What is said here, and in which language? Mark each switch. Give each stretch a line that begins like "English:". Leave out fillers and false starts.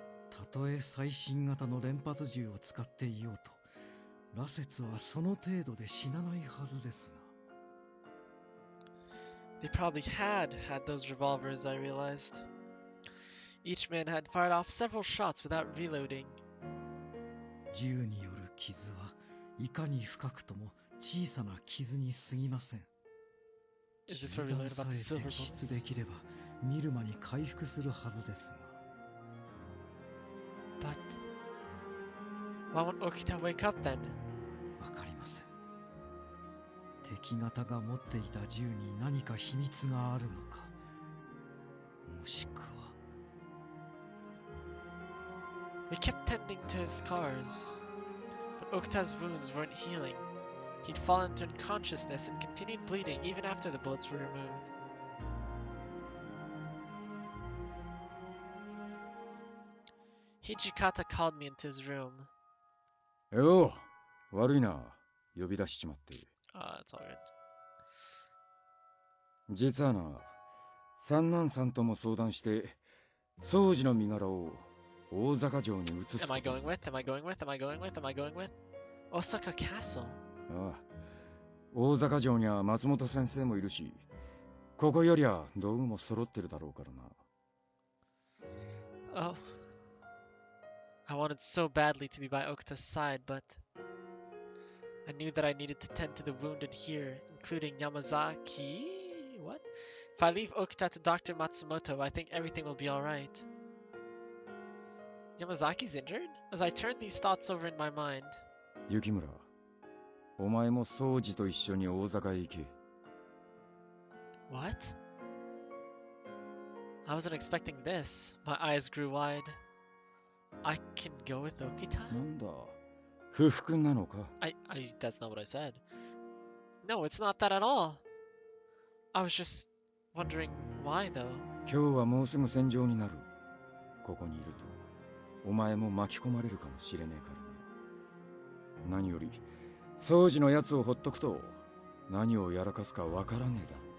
Japanese: たとえ最新型の連発銃を使っていようと、羅刹はその程度で死なないはずですが。
English: They probably had those revolvers, I realized. Each man had fired off several shots without reloading.
Japanese: 銃による傷はいかに深くとも小さな傷に過ぎません。
English: Is this where we learn about the silver bullets?
Japanese: できれば見る間に回復するはずですが。
English: But why won't Okita wake up then?
Japanese: わかりません。敵方が持っていた銃に何か秘密があるのか、もしくは。
English: We kept tending to his scars, but Okita's wounds weren't healing. He'd fallen into unconsciousness and continued bleeding even after the bullets were removed. Hijikata called me into his room.
Japanese: よう、悪いな。呼び出しちまって。
English: It's alright.
Japanese: 実はな、三男さんとも相談して、宗司の身柄を大坂城に移す。
English: Am I going with? Osaka Castle.
Japanese: ああ、大坂城には松本先生もいるし、ここよりは道具も揃ってるだろうからな。 Oh.
English: I wanted so badly to be by Okita's side, but I knew that I needed to tend to the wounded here, including Yamazaki. What? If I leave Okita to Dr. Matsumoto, I think everything will be alright. Yamazaki's injured? As I turned these thoughts over in my mind.
Japanese: 雪村、お前も宗司と一緒に大坂へ行け。
English: What? I wasn't expecting this. My eyes grew wide. I can go with Okita?
Japanese: なんだ、不服なのか。
English: That's not what I said. No, it's not that at all. I was just wondering why though.
Japanese: 今日はもうすぐ戦場になる。ここにいると、お前も巻き込まれるかもしれねえからな。何より、掃除のやつをほっとくと、何をやらかすかわからねえだろ。